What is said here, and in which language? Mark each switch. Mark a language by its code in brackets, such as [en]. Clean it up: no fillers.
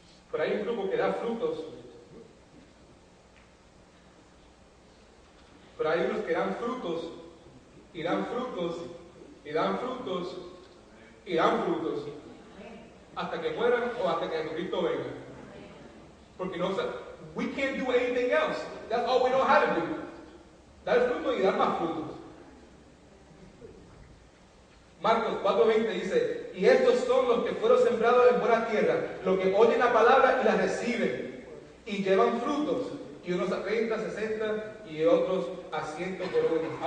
[es] Pero hay un grupo que da frutos, pero hay unos que dan frutos y dan frutos y dan frutos y dan frutos hasta que mueran o hasta que Jesucristo venga. Porque no, [en] we can't do anything else. That's all we know how to do. [es] Dar fruto y dar más frutos. Marcos 4:20 dice: y estos son los que fueron sembrados en buena tierra, los que oyen la palabra y la reciben, y llevan frutos, y unos a 30, 60 y otros a 100 por uno.